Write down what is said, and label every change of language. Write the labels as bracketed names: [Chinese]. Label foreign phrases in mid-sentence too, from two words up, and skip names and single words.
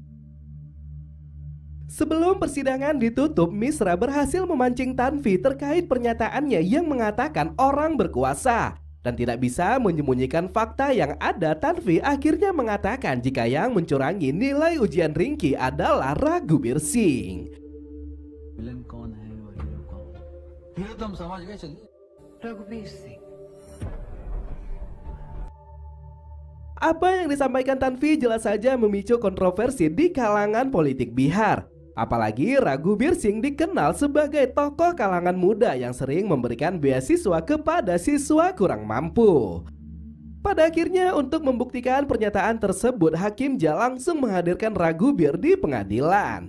[Indonesian] Sebelum persidangan ditutup, Misra berhasil memancing Tanvi terkait pernyataannya yang mengatakan orang berkuasa. Dan tidak bisa menyembunyikan fakta yang ada, Tanvi akhirnya mengatakan jika yang mencurangi nilai ujian Ringki adalah Raghubir Singh. [Hindi] विलन कौन है और हीरो कौन? हीरो तो हम समझ गए, चलिए. रघुवीर सिंह [Indonesian] Apa yang disampaikan Tanvi jelas saja memicu kontroversi di kalangan politik Bihar. Apalagi Raghubir Singh dikenal sebagai tokoh kalangan muda yang sering memberikan beasiswa kepada siswa kurang mampu. Pada akhirnya untuk membuktikan pernyataan tersebut, Hakim Jah langsung menghadirkan Raghubir di pengadilan.